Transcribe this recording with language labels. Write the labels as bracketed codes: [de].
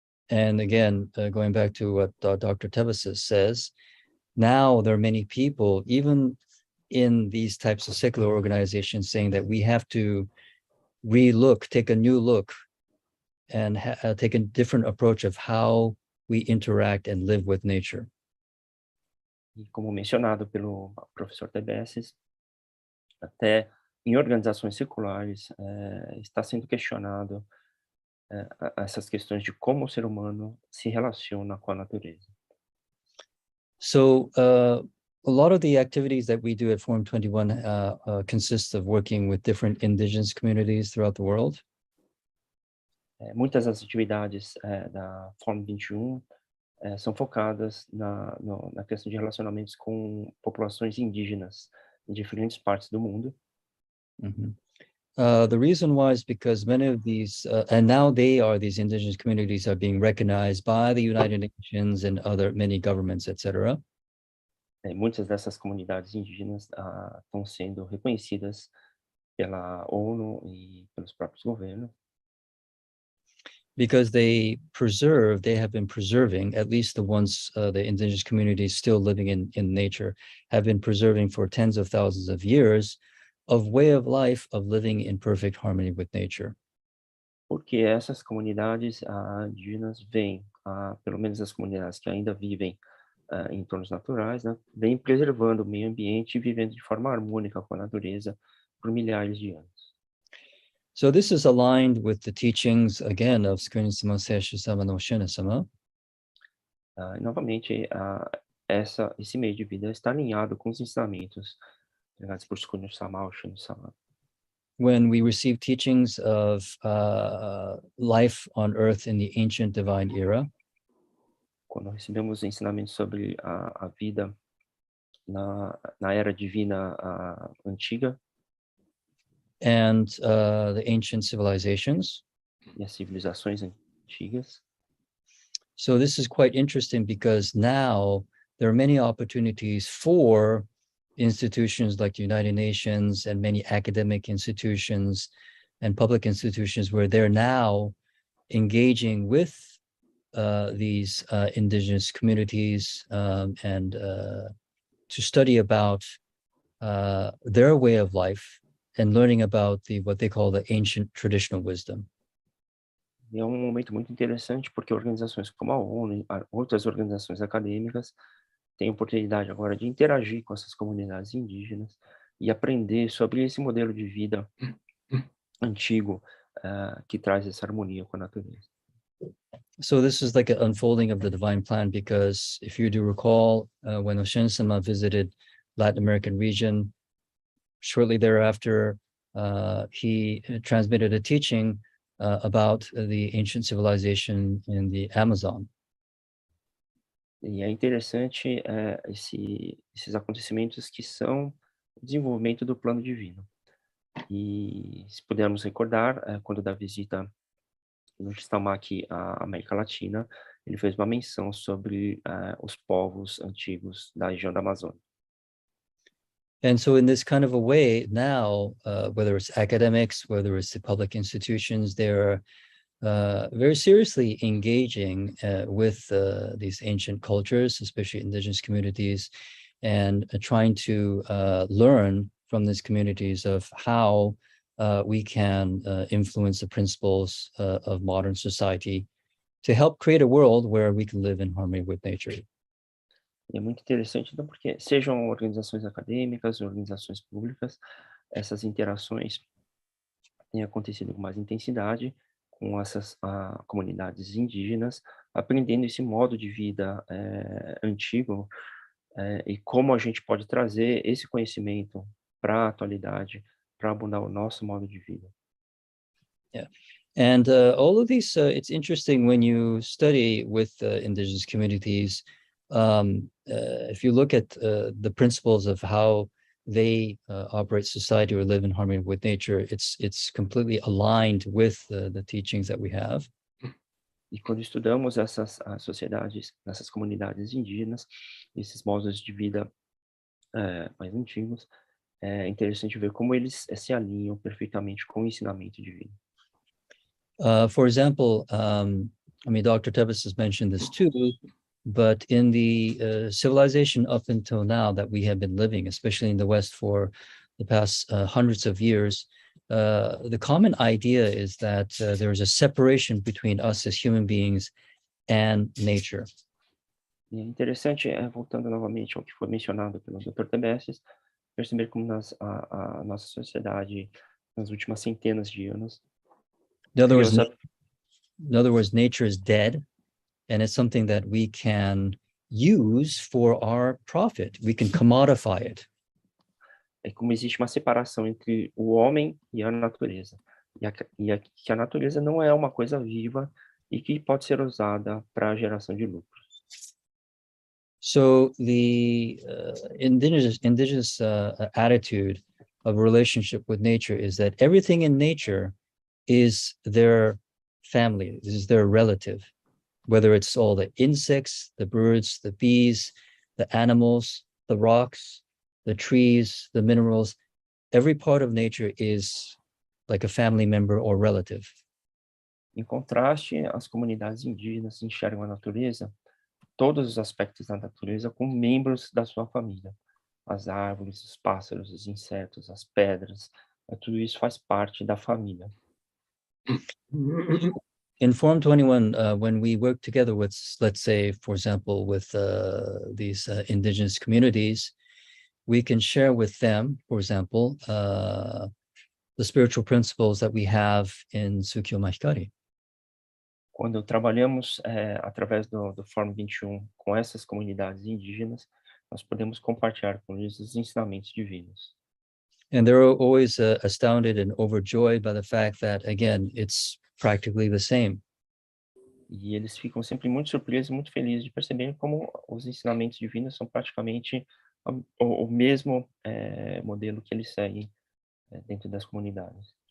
[en] And again, going back to what Dr. Tebecis says, now there are many people, even in these types of secular organizations, saying that we have to take a new look and take a different approach of how we interact and live with nature. [pt] E como mencionado pelo professor Tebecis, até em organizações seculares está sendo questionado essas questões de como o ser humano se relaciona com a natureza. [en] So a lot of the activities that we do at Forum 21 consists of working with different indigenous communities throughout the world. [pt] Muitas das atividades da Forum 21 são focadas na questão de relacionamentos com populações indígenas em diferentes partes do mundo. Mm-hmm. [en] The reason why is because many of these, and now these indigenous communities are being recognized by the United Nations and many governments, etc. [pt] Muitas dessas comunidades indígenas estão sendo reconhecidas pela ONU e pelos próprios governos. [en] Because they have been preserving, at least the ones, the indigenous communities still living in nature, have been preserving for tens of thousands of years of way of life of living in perfect harmony with nature. [pt] Porque essas comunidades indígenas vêm, pelo menos as comunidades que ainda vivem em entornos naturais, né, vêm preservando o meio ambiente e vivendo de forma harmônica com a natureza por milhares de anos. [en] So this is aligned with the teachings, again, of Tsukunisama Seishu-sama no Shina-sama. [pt] Novamente, esse meio de vida está alinhado com os ensinamentos ligados por Tsukunisama ou Shina-sama. [en] When we receive teachings of life on Earth in the ancient divine era, [pt] quando recebemos ensinamentos sobre a vida na era divina antiga, [en] and the ancient civilizations. [pt] E as civilizações antigas. [en] So this is quite interesting because now there are many opportunities for institutions like the United Nations and many academic institutions and public institutions where they're now engaging with these indigenous communities and to study about their way of life and learning about what they call the ancient traditional wisdom. [pt] E é momento muito interessante porque organizações como a ONU e outras organizações acadêmicas têm a oportunidade agora de interagir com essas comunidades indígenas e aprender sobre esse modelo de vida antigo que traz essa harmonia com a natureza. [en] So this is like an unfolding of the divine plan because if you do recall, when Oshin-sama visited Latin American region, shortly thereafter, he transmitted a teaching about the ancient civilization in the Amazon. [pt] E é interessante esses acontecimentos que são o desenvolvimento do plano divino. E se pudermos recordar, quando da visita no Stamaki à América Latina, ele fez uma menção sobre os povos antigos da região da Amazônia. [en] And so in this kind of a way now, whether it's academics, whether it's the public institutions, they're very seriously engaging with these ancient cultures, especially indigenous communities, and trying to learn from these communities of how we can influence the principles of modern society to help create a world where we can live in harmony with nature. [pt] E é muito interessante, então, porque sejam organizações acadêmicas, organizações públicas, essas interações têm acontecido com mais intensidade com essas comunidades indígenas, aprendendo esse modo de vida antigo e como a gente pode trazer esse conhecimento para a atualidade, para mudar o nosso modo de vida. Yeah. [en] And all of these, it's interesting when you study with indigenous communities, if you look at the principles of how they operate society or live in harmony with nature, it's completely aligned with the teachings that we have. [pt] E quando estudamos essas sociedades, essas comunidades indígenas, esses modos de vida mais antigos, é interessante ver como eles se alinham perfeitamente com o ensinamento divino. [en] For example, I mean, Dr. Tebecis has mentioned this too, but in the civilization up until now that we have been living, especially in the West for the past hundreds of years, the common idea is that there is a separation between us as human beings and nature. [pt] E é interessante, voltando novamente ao que foi mencionado pelo Dr. Tebecis, perceber como a nossa sociedade, nas últimas centenas de anos, [en] in other words, nature is dead, and it's something that we can use for our profit. We can commodify it. [pt] É como existe uma separação entre o homem e a natureza. Que a natureza não é uma coisa viva e que pode ser usada para a geração de lucros. [en] So the indigenous attitude of relationship with nature is that everything in nature is their family, is their relative, whether it's all the insects, the birds, the bees, the animals, the rocks, the trees, the minerals. Every part of nature is like a family member or relative. [pt] Em contraste, as comunidades indígenas enxergam a natureza, todos os aspectos da natureza, como membros da sua família. As árvores, os pássaros, os insetos, as pedras, tudo isso faz parte da família. [en] In Form 21, when we work together with, let's say, for example, with these indigenous communities, we can share with them, for example, the spiritual principles that we have in Tsukyo Mahikari. [pt] Quando trabalhamos através do Fórum 21 com essas comunidades indígenas, nós podemos compartilhar com eles os ensinamentos divinos. [en] And they're always astounded and overjoyed by the fact that, again, it's practically the same. [pt] E eles ficam sempre muito surpresos, muito felizes de perceber como os ensinamentos divinos são praticamente o mesmo modelo que eles seguem dentro das comunidades.